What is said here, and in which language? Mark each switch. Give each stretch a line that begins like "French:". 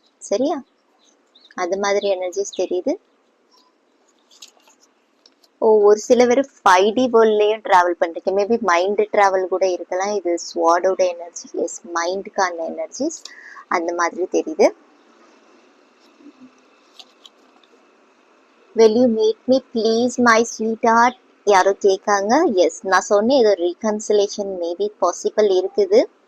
Tamil: சரியா, அது மாதிரி எனர்ஜிஸ் தெரியுது. ஒரு சில பேர் 5D வேர்ல்ட்லயும் டிராவல் பண்றீங்க. மேபி மைண்ட் டிராவல் கூட இருக்கலாம். இது ஸ்வாடோட எனர்ஜி, எஸ் மைண்டுக்கான எனர்ஜிஸ் அந்த மாதிரி தெரியுது.
English: will you meet me please my sweetheart
Tamil: யாரோ கேட்காங்க. எஸ், நான் சொன்னேன் இது ரீகன்சிலேஷன் மேபி பாசிபிள் இருக்குது.